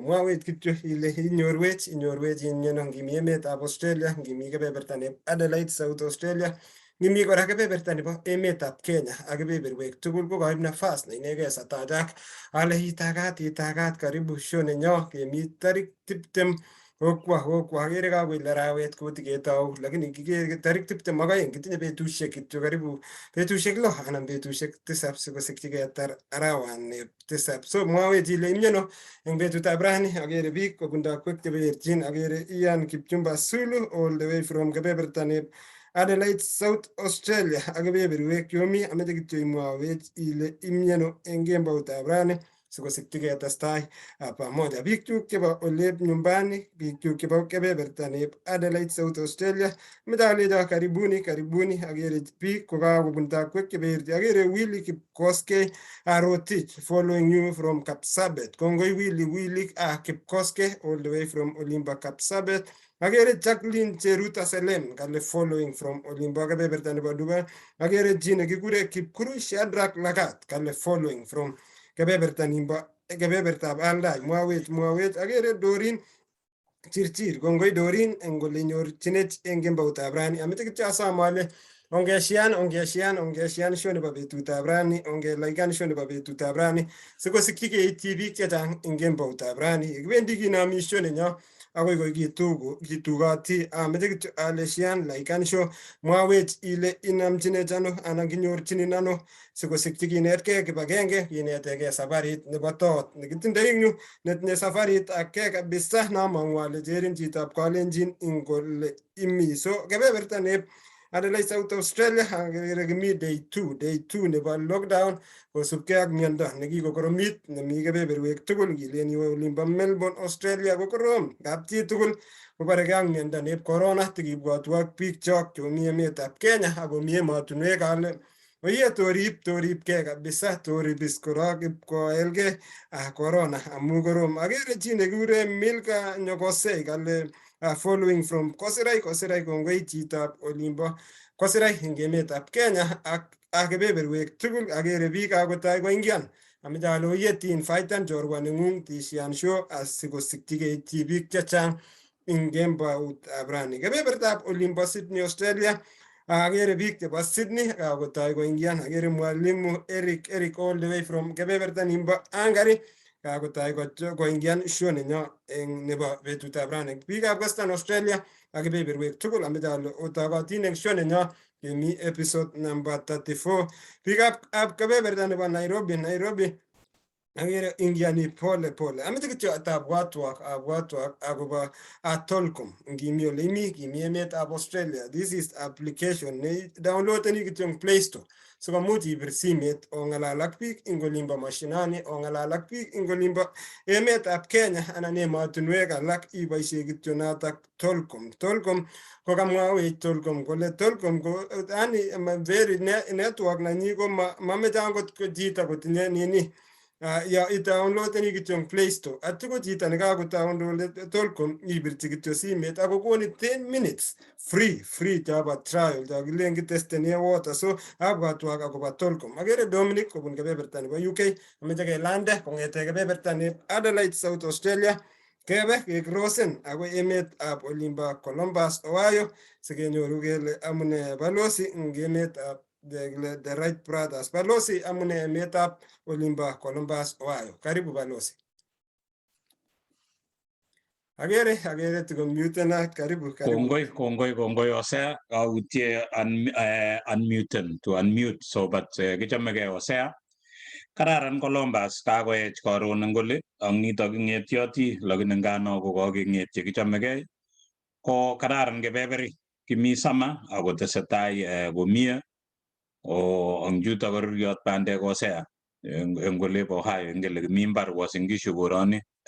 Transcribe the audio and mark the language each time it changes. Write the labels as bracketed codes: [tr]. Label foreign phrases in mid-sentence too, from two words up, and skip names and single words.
[kln] Mwawech kityo ile inyorwech inyeno ngimi emetab Australia, ngimi kebeberta nebo Adelaide, South Australia, ngimi kora kebeberta nebo emetab Kenya ak kebeberwek tugul ko kaib nafas neinegei satachak ale itagat karibu show nenyo kemi tarik 20 okwa akere kakoil arawet kotiketau lakini kikere tarik 22 kitinye betusiek kityo karibu betusiek 6 anan betusiek 7 sikosikyi ketar arawani 7. So mwawech ile imyeno eng betutab rani akere biik kobun takwek cheberchin akere Ian Kipchumba Sulu [en] all the way from [kln] kebeberta neb Adelaide, South Australia ak kebeberwek yomi ameche kityo imwawech ile imyeno eng kemboutab rani sikosikyi ketestai pamoja. Biikchuk chebo olep nyumbani, biikchuk chebo kebeberta neb Adelaide, South Australia, meche karibuni akere biik kokakobun takwek cheberchi. Akere Willy Kipkoskei Rotich [en] following you from [kln] Kapsabet. Kongoi Willy Kipkoskei [en] all the way from [kln] Olimba Kapsabet. Akere Jacqueline Cheruta Selem kale [en] following from [kln] Olimba kebeberta nebo Dubai. Akere chi nekikure Kipkurui Shadrack Lagat kale [en] following from [kln] kebebertab Aldai. Mwawech akere Dorin Chirchir. Kongoi Dorin eng ole nyorchinech eng kemboutab rani. Ameche kityo asom ale ongeshian show nebo betutab rani, ongelaikan show nebo betutab rani sikosikyi keityi biik chechang eng kemboutab rani. Kibendi kinami show nenyo akoi koi kitugoti. Ameche kityo ale shian laikan show, mwawech ile inamchinech ano anan kinyorchinin ano sikosikyi kinetkei kibagenge, kinetegei safarit nebo tot nekitindoi eng yu netinye safarit ake kabisa namang'u ale cherin chitab Kalenjin ing kole imi. So kebeberta neb Adelaide, South Australia akere kimi day 2 nebo lockdown kosubkei ak miondo nekikokoromit nemi kebeberwek tugul. Kilen iwe olimbo Melbourne, Australia ko korom. Kap chi tugul kobarekei ak miondo neb corona. Tikibwatu ak biik chok chomi emetab Kenya akomi emotunwek ale oye toribkei kabisa, toribis korok ipkoelgei corona amu korom. Akere chi nekikure Milka Nyokosei kale [en] following from [kln] Kosirai. Kongoi chitab olimbo Kosirai eng emetab Kenya ak kebeberwek tugul. Akere biik akotoi koingian. Ameche ale oye tinfaitan chorwa neng'ung tishian show asikosikyi keityi biik chechang eng kemboutab rani. Kebebertab olimbo Sydney, Australia, akere biik chebo Sydney kakotoi koingian. Akere mwalimu Eric [en] all the way from [kln] kebeberta nimbo Angari kakotoi koingian show nenyo eng nebo betutab rani. Biikab Western Australia ak kebeberwek tugul ameche ale otakatin eng show nenyo kemi [en] episode number [kln] 34. Biikab kebeberta nebo Nairobi akere ingiani pole. Ameche kityo abwatwok akobo Tolcom. Ngimi ole imi, kimi emetab Australia. [en] This is application [kln] ne downloadeni kityo eng Play Store. Sikomuch ibir simet ong'alal ak biik eng olimbo mashinani, ong'alal ak biik eng olimbo emetab Kenya anan emotunwek alak iboisie kityo notok Tolcom. Tolcom ko kamwawech Tolcom kole Tolcom ko yani [en] very network [kln] nanyi ko mameche angot ko chito kotinye nini ya itaunlodeni kityo eng Play Store. Atyo ko chito nekakotaunlode Tolcom ibirchi kityo simet ako konin 10 [en] minutes free [kln] chabo trial chakilen kitestene water. So abwatwok akobo Tolcom. Akere Dominic kobun kebeberta nebo UK ameche kelande kong'ete kebeberta nebo Adelaide, South Australia kebe kekrosen akoi emetab olimbo Columbus, Ohio sikenyoru kele amune balozi eng emetab the Right Brothers. Balozi amune emetab olimbo Columbus, Ohio. Karibu balozi. Akere tikomutena. Karibu. Kongoi Osea kautie unmuten [en] to unmute [kln] so but kichomegei Osea. Kararan Columbus kakoech karon ngole ang nitok ng'etioti lakini ngano ko kakeng'etye kichomegei ko kararan kebeberi kimi sama ako tesetai komie ang yutok koruriot bandek Osea eng olep Ohio ngele kimi mbar Uasin Gishu koroni